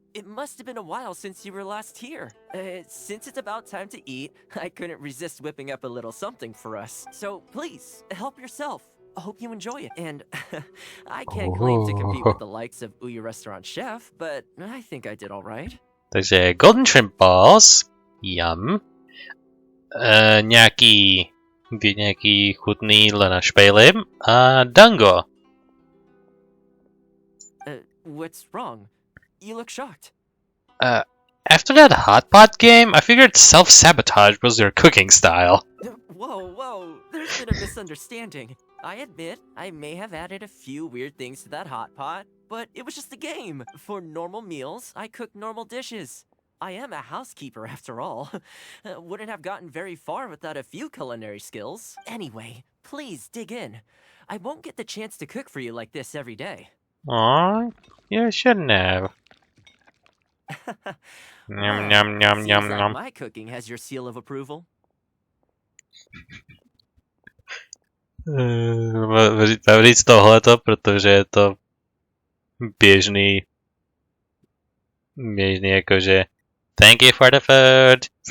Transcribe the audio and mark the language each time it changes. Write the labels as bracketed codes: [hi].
[en] It must have been a while since you were last here. Since it's about time to eat, I couldn't resist whipping up a little something for us. So please, help yourself. I hope you enjoy it. And I can't claim to compete with the likes of Ouya Restaurant Chef, but I think I did all right. [cs] Takže [en] golden shrimp balls, yum. [cs] Nějaký chutný jídlo na špejli a dango. [en] What's wrong? You look shocked. After that hot pot game, I figured self-sabotage was your cooking style. Whoa, there's been a misunderstanding. I admit, I may have added a few weird things to that hot pot, but it was just a game. For normal meals, I cook normal dishes. I am a housekeeper after all. Wouldn't have gotten very far without a few culinary skills. Anyway, please dig in. I won't get the chance to cook for you like this every day. Aww, you shouldn't have. Yum, yum, yum, Seems yum, like yum. my cooking has your seal of approval. [cs] Mám říct tohleto, protože je to běžný jakože [en] thank you for the food.